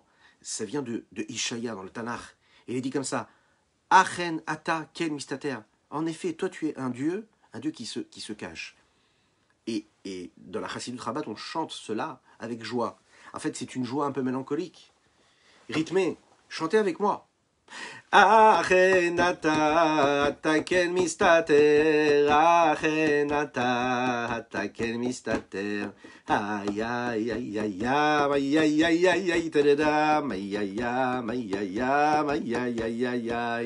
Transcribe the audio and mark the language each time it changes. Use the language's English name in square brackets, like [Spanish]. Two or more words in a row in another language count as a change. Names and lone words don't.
[French] Ça vient de Ishaïa dans le Tanakh. Et il est dit comme ça, [Hebrew] אכן אתה כן מסתתר. [French] En effet, toi tu es un Dieu qui se cache. Et dans la Chassidut Rabat, on chante cela avec joie. En fait, c'est une joie un peu mélancolique, rythmée. Chantez avec moi. [Hebrew] אכן אתה כן מסתתר, אכן אתה כן מסתתר. איי איי איי איי איי איי איי איי איי תרדם, איי איי איי איי איי איי איי איי.